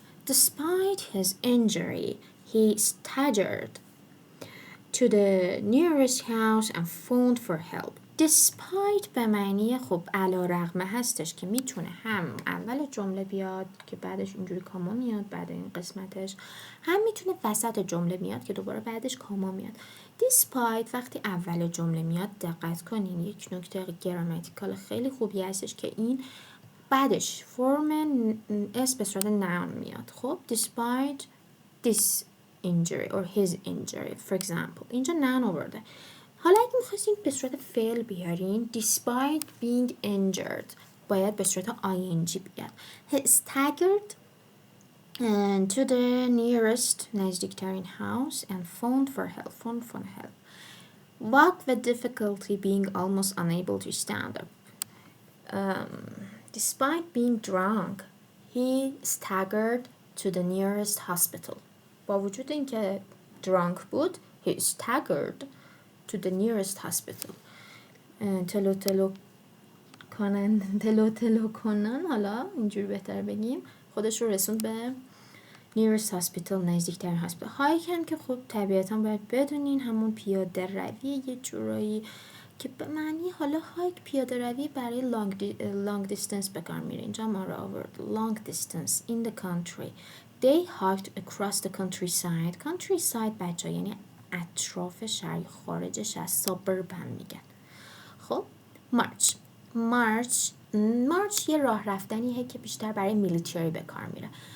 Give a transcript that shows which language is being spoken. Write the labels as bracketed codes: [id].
[en] despite his injury he staggered to the nearest house and phoned for help. [fa] despite به معنی خب علی رغم هستش که میتونه هم اول جمله بیاد که بعدش اینجوری کاما میاد بعد این قسمتش، هم میتونه وسط جمله میاد که دوباره بعدش کاما میاد. despite وقتی اول جمله میاد دقت کنین یک نکته گراماتیکال خیلی خوبی هستش که این بعدش فرم اس به صورت noun میاد. خب [en] despite this injury or his injury for example [fa] اینجا noun آورده. حالا اگه میخواستین به صورت فعل بیارین [en] despite being injured [fa] باید به صورت ing بیاد. [en] he staggered to the nearest [fa] نزدیکترین [en] house and phoned for help. walk with difficulty being almost unable to stand up. despite being drunk he staggered to the nearest hospital. [fa] با وجود اینکه [en] drunk [fa] بود [en] he staggered to the nearest hospital. [fa] تلو کنن حالا اینجوری بهتر بگیم خودش رو رسوند به [en] nearest hospital [fa] نزدیکترین هاسپیتال. هایک هم که خب طبیعتا باید بدونین همون پیاده روی یه جورایی که به معنی حالا هایک پیاده روی برای [en] long distance [fa] به کار میره. اینجا ما رو آورد [en] long distance in the country. They hiked across the countryside. [fa] countryside بچه یعنی اطراف شهر، خارجش از suburb هم میگن. خب march یه راه رفتنیه که بیشتر برای میلیتری به کار میره.